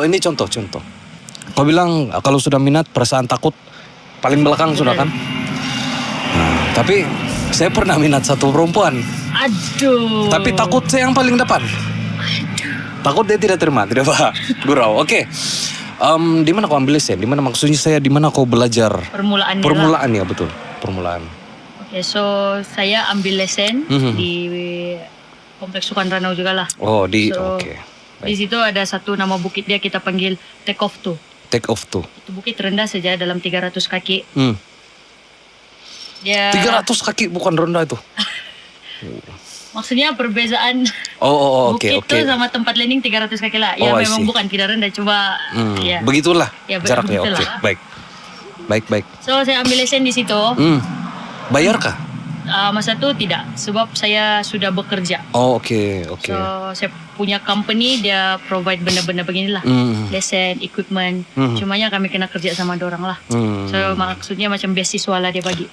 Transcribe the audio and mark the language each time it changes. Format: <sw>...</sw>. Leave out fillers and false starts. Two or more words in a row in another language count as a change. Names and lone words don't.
<ms>Kau bilang kalau sudah minat perasaan takut paling belakang sudah kan? Nah, tapi saya pernah minat satu perempuan. aduh. Tapi takut saya yang paling depan. Takut dia tidak terima, tidak apa. Gurau. Oke. Di mana kau ambil lesen? Di mana maksudnya saya? Di mana kau belajar? Permulaan. Permulaan ya betul. Permulaan. Oke, so saya ambil lesen di Kompleks Sukan Ranau juga lah. Oh di So, oke. Di situ ada satu nama bukit dia kita panggil Take Off tuh. Take off tuh. Itu bukit rendah saja dalam 300 kaki. Dia 300 kaki bukan rendah itu. maksudnya perbezaan Oh bukit oke. tuh sama tempat landing 300 kaki lah. Ya Oh, I memang see. bukan tidak rendah, coba ya. Begitulah Ya, jaraknya. Oke, begitulah. baik. So saya ambil lesen di situ. Bayar kah? Masa itu tidak, sebab saya sudah bekerja. Oh oke. So saya punya company, dia provide benda-benda beginilah, lesen, equipment. Cumanya kami kena kerja sama dorang lah. So maksudnya macam beasiswa lah dia bagi.</ms>